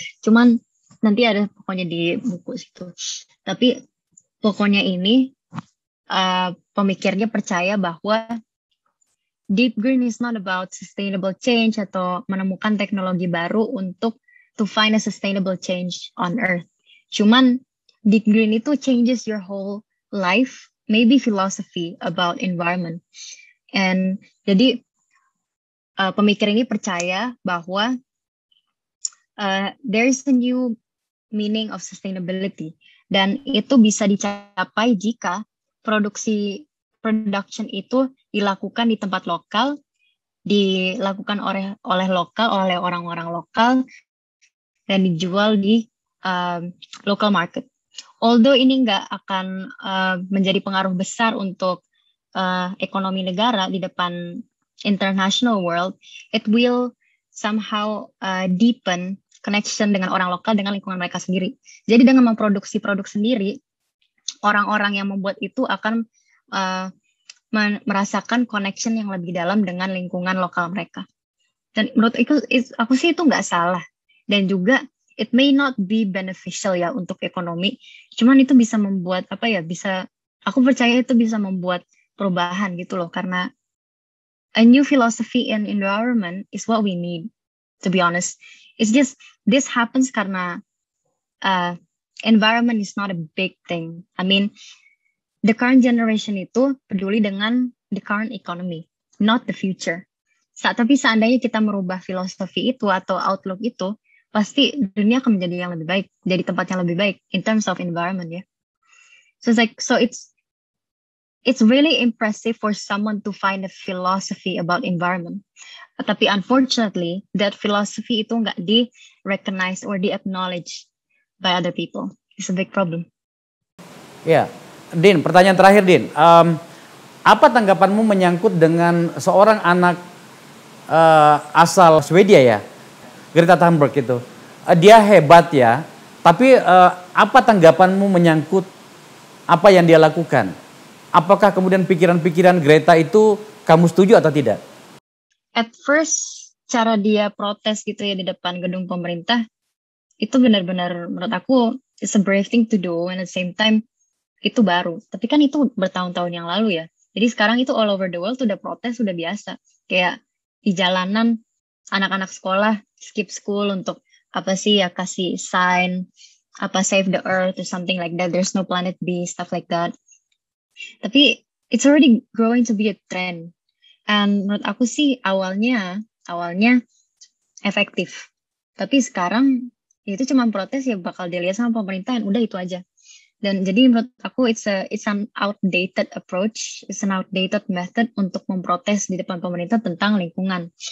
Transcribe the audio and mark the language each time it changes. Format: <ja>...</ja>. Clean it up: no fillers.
<id>Cuman nanti ada pokoknya di buku situ.</id> <en>Tapi pokoknya ini pemikirnya percaya bahwa deep green is not about sustainable change atau menemukan teknologi baru untuk to find a sustainable change on Earth. Cuman deep green itu changes your whole life, maybe philosophy about environment.</en> <id>And jadi pemikir ini percaya bahwa there is a new meaning of sustainability dan itu bisa dicapai jika production itu dilakukan di tempat lokal, dilakukan oleh orang-orang lokal dan dijual di local market. Although ini nggak akan menjadi pengaruh besar untuk ekonomi negara di depan international world, it will somehow deepen connection dengan orang lokal dengan lingkungan mereka sendiri. Jadi dengan memproduksi produk sendiri, orang-orang yang membuat itu akan merasakan connection yang lebih dalam dengan lingkungan lokal mereka. Dan menurut aku sih itu nggak salah. Dan juga it may not be beneficial ya untuk ekonomi. Cuman itu bisa membuat aku percaya itu bisa membuat perubahan gitu loh.</id> <en>Karena a new philosophy in environment is what we need, to be honest. It's just, this happens karena environment is not a big thing. I mean, the current generation itu peduli dengan the current economy, not the future.</en> <id>Tapi seandainya kita merubah filosofi itu atau outlook itu, pasti dunia akan menjadi yang lebih baik, jadi tempat yang lebih baik in terms of environment ya.</id> <en>So it's really impressive for someone to find a philosophy about environment. Tapi unfortunately, that philosophy itu nggak di-recognize or di-acknowledge by other people. It's a big problem.</en> <id>Ya, Din, pertanyaan terakhir, Din. Apa tanggapanmu menyangkut dengan seorang anak asal Swedia ya, Greta Thunberg itu? Dia hebat ya, tapi apa tanggapanmu menyangkut apa yang dia lakukan? Apakah kemudian pikiran-pikiran Greta itu kamu setuju atau tidak? At first, cara dia protes gitu ya di depan gedung pemerintah, itu benar-benar menurut aku it's a brave thing to do, and at the same time itu baru. Tapi kan itu bertahun-tahun yang lalu ya. Jadi sekarang itu all over the world udah protes, udah biasa. Kayak di jalanan anak-anak sekolah skip school untuk kasih sign save the earth or something like that.</id> <en>There's no planet B, stuff like that. Tapi it's already growing to be a trend.</en> <id>And menurut aku sih awalnya efektif. Tapi sekarang itu cuma protes ya bakal dilihat sama pemerintah, udah itu aja. Dan jadi menurut aku it's an outdated approach, it's an outdated method untuk memprotes di depan pemerintah tentang lingkungan.</id>